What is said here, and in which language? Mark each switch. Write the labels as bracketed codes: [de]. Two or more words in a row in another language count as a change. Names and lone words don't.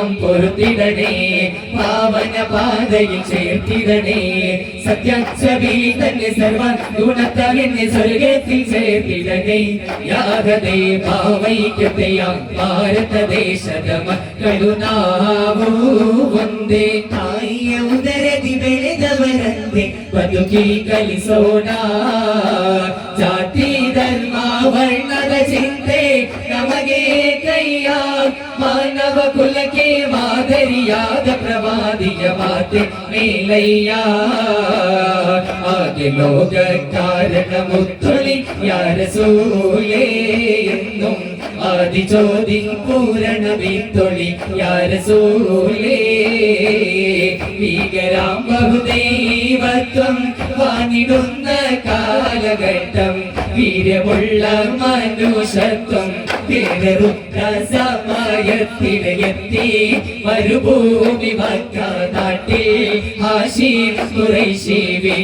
[ml] പൊറുത്തിടണേ പാവന പാതയിൽ ചേർത്തിടണേ സത്യച്ഛവിയിൽ തന്നെ സർവ ഗുണത്താൽ എന്നെ സ്വർഗത്തിൽ ചേർത്തിടണേ യാഗതേ ഭാവൈക്യതയാം ഭാരതദേശത മക്കളുനാവൂ വന്ദേ [kn] ತಾಯಿಯ ಉದರದಿ ಬೆಳೆದವರಂತೆ ಬದುಕಿ ಕಲಿಸೋಣ ಜಾತಿ ಧರ್ಮ ವರ್ಣದ ಚಿಂತೆ ನಮಗೆ ಕೈಯ ಮಾನವ ಕುಲಕ್ಕೆ ಮಾದರಿಯಾದ ಪ್ರವಾದಿಯ ಮಾತೆ ಮೇಲಯ್ಯ [ml] ആകെ ലോക കാരണ മുത്തൊളി യാ റസൂലേ ಎന്നും ആദിജ്യോതി പൂരണ വിത്തൊളി യാരസൂലേ ഭീകരാം ബഹുദൈവത്വം വാണിടുന്ന കാലഘട്ടം വീര്യമുള്ള മനുഷ്യത്വം പേരുന്ന സമയത്തിലെത്തി മരുഭൂമി മക്ക നാട്ടിൽ ഹാശിം ഖുറൈശി